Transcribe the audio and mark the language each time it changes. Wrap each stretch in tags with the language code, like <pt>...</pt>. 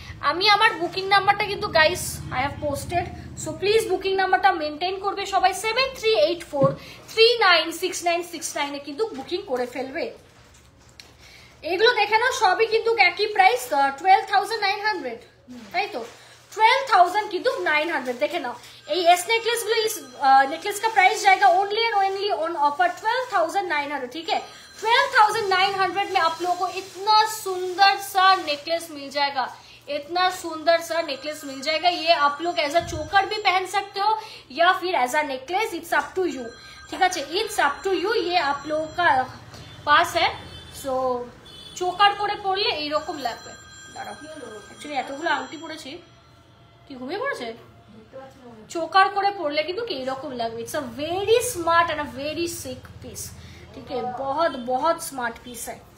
<bn>আমি আমার বুকিং নাম্বারটা কিন্তু</bn> <en>guys I have posted, so please</en> <bn>booking নাম্বারটা মেনটেন করবে সবাই। 7384396969 এ কিন্তু বুকিং করে ফেলবে। এগুলো দেখে নাও সবই কিন্তু একই প্রাইস, 12,900, তাই তো 12,000 কিন্তু 900। দেখে नाउ এই</bn> <hi>एस नेकलेस गुलो इस नेकलेस का प्राइस जाएगा</hi> <en>only and only on offer</en> <hi>12,900, ठीक है। 12,900 में आप लोगों को इतना सुंदर सा नेकलेस मिल जाएगा, इतना सुंदर सा नेकलेस मिल जाएगा। ये आप लोग एज अ चोकर भी पहन सकते हो या फिर as a necklace,</hi> <en>it's up to you,</en> <hi>ठीक है।</hi> <en>it's up to you,</en> <hi>ये आप लोगों का पास है।</hi> <bn>सो চোকার করে পরলে এইরকম লাগবে। দাঁড়াও, অ্যাকচুয়ালি এতগুলো আংটি পরেছি, কি ঘুমিয়ে পড়েছে? চোকার করে পরলে কিন্তু এইরকম লাগবে।</bn> <en>it's a very smart and a very sick piece,</en> <hi>ठीक है। बहुत बहुत स्मार्ट पीस है।</hi>